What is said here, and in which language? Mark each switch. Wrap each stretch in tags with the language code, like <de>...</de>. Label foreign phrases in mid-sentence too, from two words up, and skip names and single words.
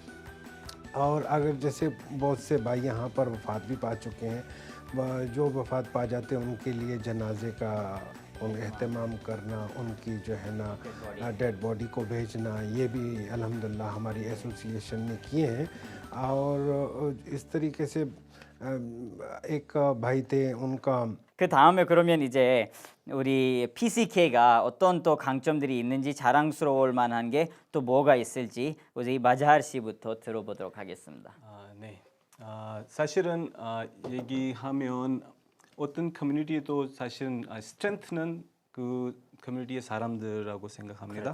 <hi>और अगर जैसे बहुत से भाई यहाँ पर वफ़ात भी पा चुके हैं, जो वफ़ात पा जाते हैं उनके लिए जनाजे का एहतमाम करना, उनकी जो है ना</hi> <en>dead body</en> <hi>को भेजना, ये भी अल्हम्दुलिल्लाह हमारी एसोसिएशन ने किए हैं। और इस तरीके से एक भाई थे उनका</hi> <ko>그 다음에 그러면 이제 우리 PCK가 어떤 또 강점들이 있는지 자랑스러울 만한 게 또 뭐가 있을지 이제 이 마자할 씨부터 들어보도록 하겠습니다. 네. 사실은 얘기하면 어떤 커뮤니티도 사실은 스트렝스는 그 커뮤니티의 사람들이라고 생각합니다.</ko>